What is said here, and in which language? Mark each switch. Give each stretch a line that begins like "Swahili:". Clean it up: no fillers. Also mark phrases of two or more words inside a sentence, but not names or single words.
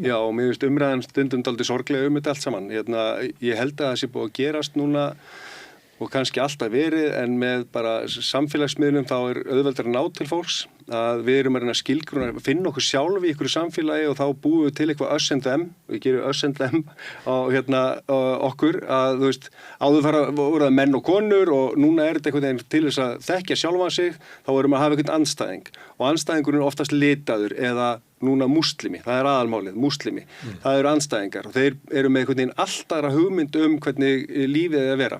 Icelandic: Já, og mér finnst umræðan stundum dálítið sorglega þetta allt saman. Ég held að það sé búið að gerast núna og kannski alltaf verið, en með bara samfélagsmiðlum þá auðveldar að ná til fólks, að við erum að reyna að skilgruna, finna okkur sjálf í ykkur samfélagi og þá búum við til eitthvað
English: us and them,
Icelandic: við gerum
English: us and them
Icelandic: á okkur, að þú veist, áður voru það menn og konur og núna þetta einhvern veginn til þess að þekkja sjálfan sig, þá erum að hafa einhvern andstæðing og andstæðingurinn er oftast litaður eða núna múslimi, það er aðalmálið, múslimi, það eru andstæðingar og þeir eru með einhvern veginn alltaf hugmynd hvernig lífið er að vera.